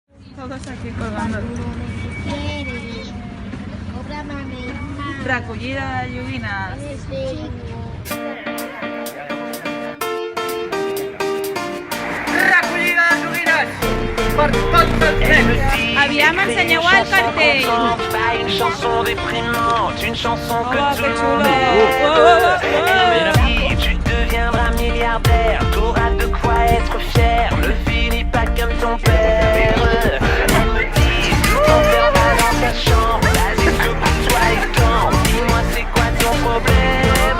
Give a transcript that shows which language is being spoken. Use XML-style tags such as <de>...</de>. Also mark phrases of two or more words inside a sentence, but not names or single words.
<es>Todos aquí colgando.</es> <ca>Recollida de joguines. Recollida de joguines per tots els nens. Aviam, ensenyeu el cartell.</ca> <fr>Pas une chanson déprimante, une chanson que Oh, tout que le chulo. monde écoute. Elle me dit, tu deviendras milliardaire, t'auras de quoi être fier, ne finis pas comme ton père. Elle me dit, t'enfermes dans ta chambre, vas-y secoue-toi et tombe, dis-moi c'est quoi ton problème.</fr>